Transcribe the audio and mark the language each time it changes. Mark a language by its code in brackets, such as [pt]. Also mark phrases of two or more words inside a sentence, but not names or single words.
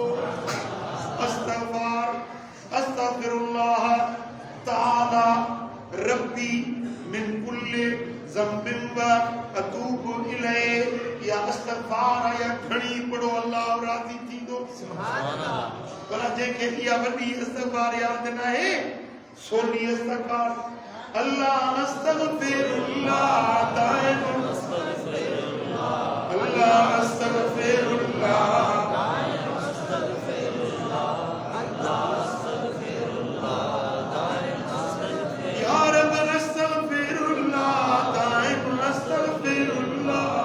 [ar] استغفار، أستغفر الله تعالى ربي من كل ذنب وأتوب إليه. [sd] या अस्तगफार या घणी पढ़ो, अल्लाह राज़ी थींदो। भला जंहिंखे इहा वॾी इस्तग़फ़ार यादि न आहे, सोनी इस्तग़फ़ार [ar] الله أستغفر الله دائم الله أستغفر الله يا رب أستغفر الله دائم أستغفر الله.